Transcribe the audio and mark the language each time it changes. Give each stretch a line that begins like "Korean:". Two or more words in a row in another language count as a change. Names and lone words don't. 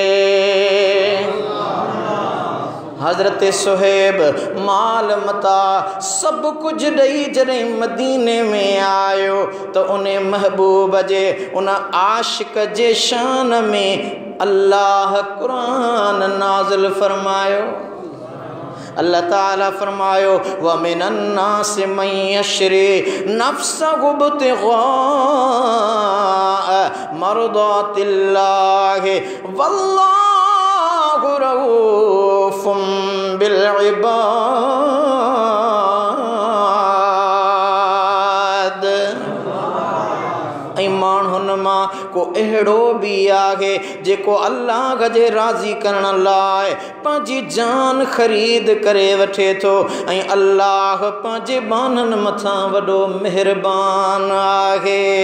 Sindhi: हज़रत सुहैब माल मता सब कुछ ॾेई जॾहिं मदीने में आयो तो उन महबूब जे उन आशिक़ जे शान में अल्लाह कुरान नाज़िल फरमायो। अल्लाह ताला फरमायो
Arabic: ومن الناس من يشري نفسه ابتغاء مرضات الله والله رؤوف بالعباد.
Sindhi: ऐं माण्हुनि मां को अहिड़ो बि आहे जेको अल्लाह जे राज़ी करण लाइ पंहिंजी जान ख़रीद करे वठे थो ऐं अल्लाह पंहिंजे बाननि मथां वॾो महिरबान आहे।